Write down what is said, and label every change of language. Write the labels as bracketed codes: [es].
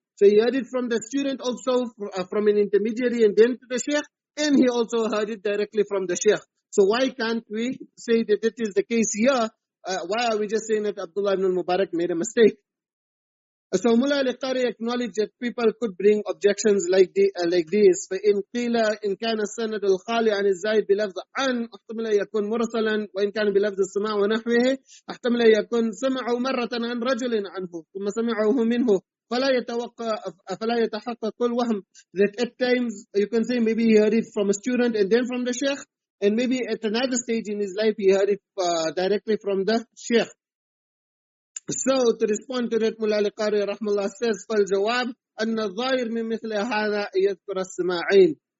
[en] So he heard it from the student also, from an intermediary, and then to the sheikh, and he also heard it directly from the sheikh. So why can't we say that it is the case here? Why are we just saying that Abdullah ibn al-Mubarak made a mistake? So Mullah al-Qari acknowledged that people could bring objections like this. [ar] فإن قيل إن كان السند الخالي عن الزايد بلفظ عن احتمل يكون مرسلا، وإن كان بلفظ السماع ونحوه احتمل يكون سمعه مرة عن رجل عنه ثم سمعه منه فلا يتحقق الوهم. [en] That at times you can say maybe he heard it from a student and then from the sheikh, and maybe at another stage in his life he heard it directly from the sheikh. So to respond to that, Mullah al-Qari rahmallah says, [ar] فَالْجَوَابِ أَنَّ الظَّاهِرْ مِنْ مِثْلِ هَذَا يَذْكُرَ السَّمَاعَيْنِ.